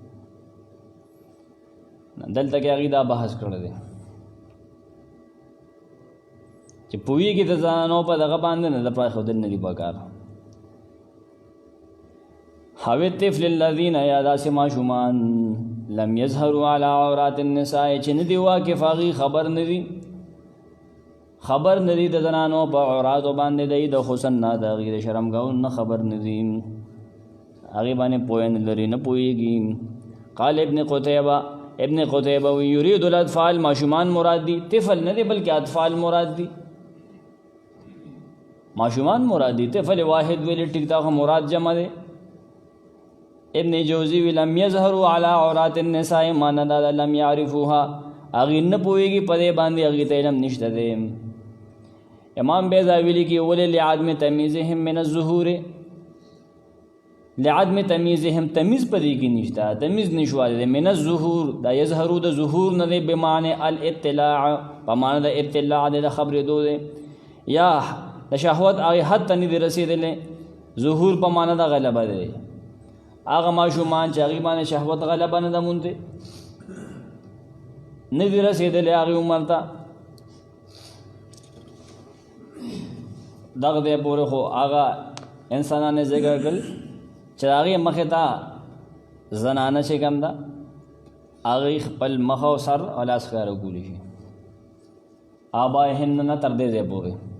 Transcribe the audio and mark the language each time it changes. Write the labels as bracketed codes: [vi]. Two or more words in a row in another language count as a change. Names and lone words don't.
[ps] دلته کې هغې دا بحث کړی دی چې پوهېږي د ځانانو په دغه باندې نه د پرېښودل نه دي پکار. [ar] او الطفل الذین، [ps] یا داسې ماشومان [ar] لم یظهروا علی عورات النساء، [ps] چې نه دي واقف هغې خبر نه دي د زنانو په عوراتو باندې، دی د حسن نه، د هغې د شرمګاون نه خبر نه دي، هغې باندې پوهه نه لري، نه پوهېږي. قال ابن قتیبه وی [ar] یرید الاطفال، [ps] ماشومان مراد دي، طفل نه دی بلکې اطفال مراد دي، ماشومان مراد دي. طفل واحد ویلی ټیک دا خو مراد جمع دی. [ar] ابن جوزی وی لم یظهروا علی عورات النساء، [ps] معنی دا [ar] لم یعرفوها، [ps] هغې نه پوهېږي په دې باندې، هغې ته علم نشته دی. امام بیضاوی لیکي ولې [ar] لعدم تمیزهم من الظهور، لعدم تمیزهم [ps] تمیز په دې کې نشته، تمیز نشوالی دی. [ar] من الظهور [ps] دا یظهرو د ظهور نه دی، [ar] بمعنی الاطلاع، [ps] په معنی د ابتلاع دی، د خبرېدو دی، یا د شهوت هغې حد ته نه دی رسېدلی. ظهور په معنی د غلبه دی، هغه ماشومان چې هغې باندې شهوت غلبه نه ده موندې، نه دی رسېدلی هغې عمر ته، دغه دی پورې خو هغه انسانان یې ذکر کړل چې هغې مخې ته زنانه چې کوم ده هغې خپل مخ او سر او لاس ښکاره کولی شي، آبائهن نه تر دې ځای پورې.